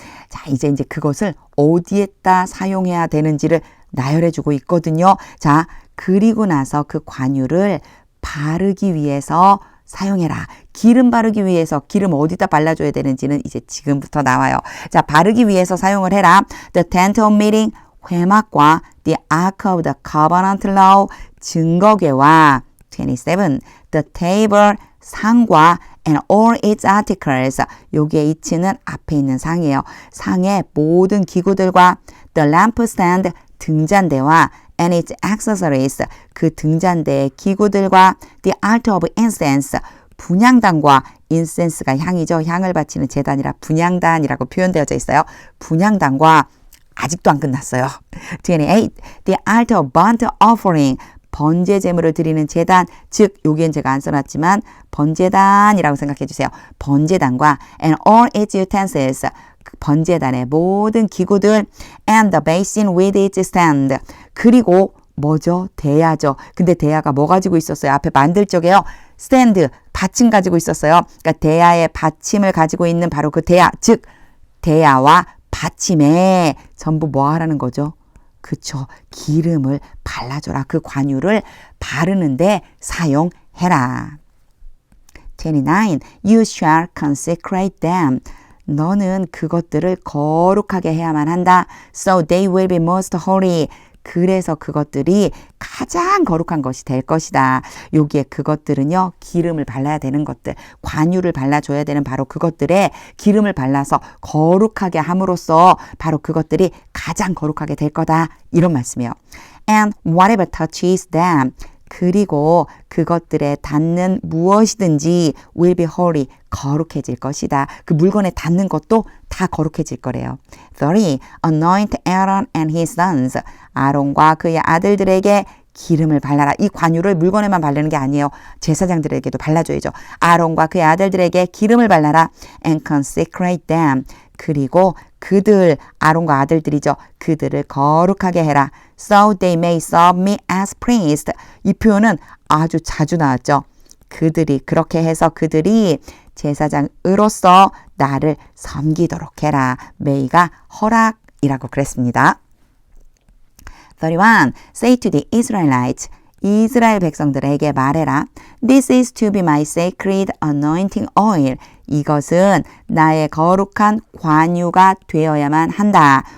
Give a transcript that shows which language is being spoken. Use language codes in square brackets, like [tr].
[ko] 자, 이제 그것을 어디에다 사용해야 되는지를 나열해주고 있거든요. 자, 그리고 나서 그 관유를 바르기 위해서 사용해라. 기름 바르기 위해서 기름 어디다 발라줘야 되는지는 이제 지금부터 나와요. 자, 바르기 위해서 사용을 해라. [en] The tent of meeting, [ko] 회막과 [en] the ark of the covenant law, [ko] 증거궤와 [en] 27. The table, [ko] 상과 [en] and all its articles. [ko] 여기에 이치는 앞에 있는 상이에요. 상의 모든 기구들과 the lampstand, 등잔대와 [en] and its accessories, [ko] 그 등잔대의 기구들과 [en] the altar of incense, [ko] 분향단과 incense가 향이죠. 향을 바치는 제단이라 분향단이라고 표현되어져 있어요. 분향단과 아직도 안 끝났어요. 28. [en] The altar of burnt offering, [ko] 번제 제물을 드리는 제단, 즉 여기엔 제가 안 써놨지만 번제단이라고 생각해 주세요. 번제단과 [en] and all its utensils, [ko] 번제단의 모든 기구들 [en] and the basin with its stand. [ko] 그리고 뭐죠? 대야죠. 근데 대야가 뭐 가지고 있었어요? 앞에 만들 적에요. 스탠드, 받침 가지고 있었어요. 그러니까 대야의 받침을 가지고 있는 바로 그 대야, 즉 대야와 받침에 전부 뭐 하라는 거죠? 그쵸. 기름을 발라줘라. 그 관유를 바르는데 사용해라. 29. [en] You shall consecrate them. [ko] 너는 그것들을 거룩하게 해야만 한다. [en] So they will be most holy. [ko] 그래서 그것들이 가장 거룩한 것이 될 것이다. 여기에 그것들은요, 기름을 발라야 되는 것들, 관유를 발라줘야 되는 바로 그것들에 기름을 발라서 거룩하게 함으로써 바로 그것들이 가장 거룩하게 될 거다. 이런 말씀이에요. [en] And whatever touches them. [ko] 그리고 그것들에 닿는 무엇이든지 [en] will be holy, [ko] 거룩해질 것이다. 그 물건에 닿는 것도 다 거룩해질 거래요. 30. [en] Anoint Aaron and his sons. [ko] 아론과 그의 아들들에게 기름을 발라라. 이 관유를 물건에만 바르는 게 아니에요. 제사장들에게도 발라줘야죠. 아론과 그의 아들들에게 기름을 발라라. [en] And consecrate them. [ko] 그리고 그들, 아론과 아들들이죠. 그들을 거룩하게 해라. [en] So they may serve me as priest. [ko] 이 표현은 아주 자주 나왔죠. 그들이 그렇게 해서 그들이 제사장으로서 나를 섬기도록 해라. may가 허락이라고 그랬습니다. [en] 31. Say to the Israelites. [ko] 이스라엘 백성들에게 말해라. [en] This is to be my sacred anointing oil. [ko] 이것은 나의 거룩한 관유가 되어야만 한다.